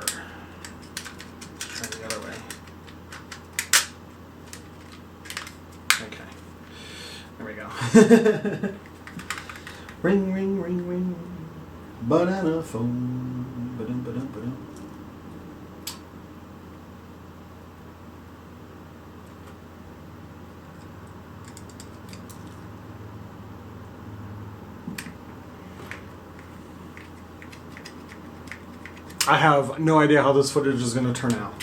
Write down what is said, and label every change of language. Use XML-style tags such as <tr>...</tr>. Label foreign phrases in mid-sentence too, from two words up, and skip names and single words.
<en>Send the other way. Okay. There we go. Ring, ring, ring, ring. Banana phone. Ba-dum, ba-dum, ba-dum. I have no idea how this footage is going to turn out.</en>